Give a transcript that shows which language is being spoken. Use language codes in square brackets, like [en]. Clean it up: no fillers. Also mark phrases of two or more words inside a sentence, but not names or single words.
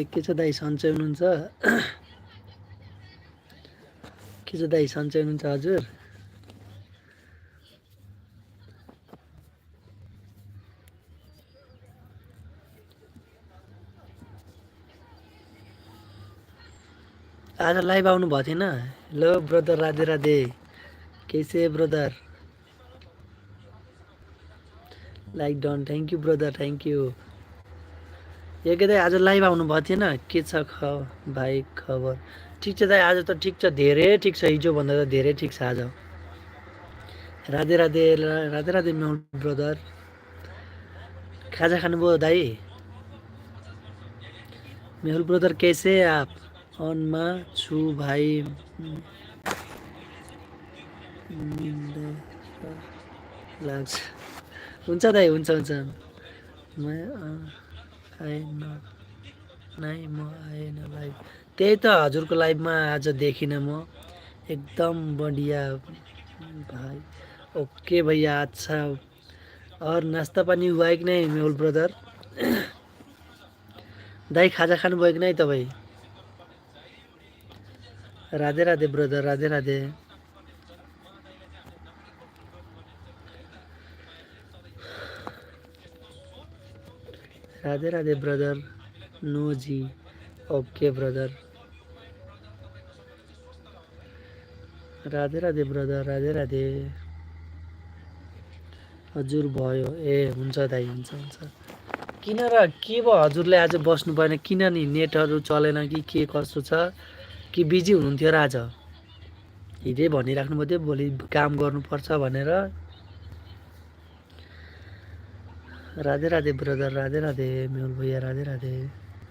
[ne] के छ दाई सन्चै हुनुहुन्छ? के छ दाई सन्चै हुनुहुन्छ हजुर? आज लाइभ आउनु भएको थिएन? [en] Hello brother [hi] राधे राधे। कैसे ब्रदर? [en] Like done. Thank you brother, thank you. [ne] एकै दाई आज लाइभ आउनु भएको थिएन? के छ भाइ खबर? ठिक छ दाई, आज त ठिक छ, धेरै ठिक छ, हिजोभन्दा त धेरै ठिक छ आज। [hi] राधे राधे राधे राधे मेहुल ब्रदर। [ne] खाजा खानुभयो दाई? [hi] मेहुल ब्रदर कैसे आप? [ne] अनमा छु भाइ। लाग्छ। हुन्छ दाइ, हुन्छ हुन्छ। आएन नै, म आएन लाइभ। त्यही त हजुरको लाइभमा आज देखिनँ म। [hi] एकदम बढिया भाइ। ओके भैया, अच्छा। और नास्ता पानी हुआ है कि नहीं मेहुल ब्रदर? [ne] दाई खाजा खानुभयो कि नहीं तपाईँ? [hi] राधे राधे ब्रदर, राधे राधे। राधे राधे ब्रदर। [en] No ji. Okay brother. [hi] राधे राधे ब्रदर, राधे राधे। [ne] हजुर भयो ए, हुन्छ दाइ, हुन्छ हुन्छ। किन र के भयो हजुरले आज बस्नु भएन? किन नि? नेटहरू चलेन कि के कसो छ? कि बिजी हुनुहुन्थ्यो र आज? हिजै भनिराख्नु भयो भोलि काम गर्नुपर्छ भनेर। [hi] राधे राधे ब्रदर, राधे राधे मेहुल भैया, राधे राधे।